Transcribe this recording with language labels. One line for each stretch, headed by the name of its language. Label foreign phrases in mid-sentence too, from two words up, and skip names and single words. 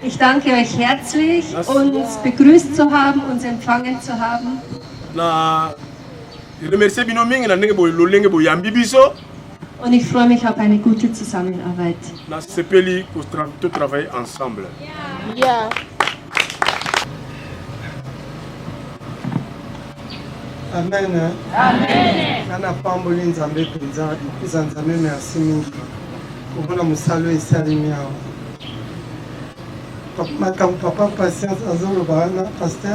German: Ich danke euch herzlich, uns begrüßt zu haben, uns empfangen zu haben. Und ich freue mich auf eine gute Zusammenarbeit. Ja. Amen. Amen.
Lingala: Nana pamboli nzambe penza, iza nzambe merci mingi. Kubona musalo esalimi awa. Makambo papa patience azoloba na pasteur.